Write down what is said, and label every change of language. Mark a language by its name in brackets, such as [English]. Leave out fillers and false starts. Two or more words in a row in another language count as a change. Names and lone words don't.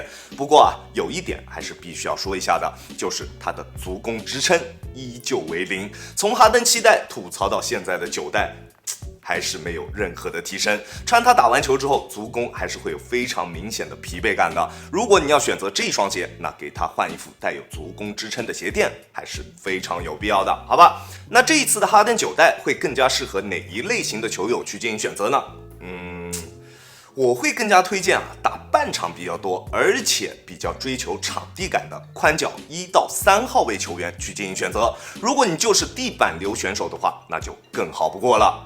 [Chinese] 不過啊，有一點還是必須要說一下的，就是它的足弓支撐依舊為0，從哈登7代吐槽到現在的9代，還是沒有任何的提升。穿它打完球之後，足弓還是會有非常明顯的疲惫感的。如果你要選擇這雙鞋，那給它換一副带有足弓支撐的鞋墊，還是非常有必要的，好吧？那這一次的哈登9 代會更加適合哪一類型的球友去進行選擇呢？我會更加推薦打半場比較多，而且比較追求場地感的寬腳1到3號位球員去進行選擇。如果你就是地板流選手的話，那就更好不過了。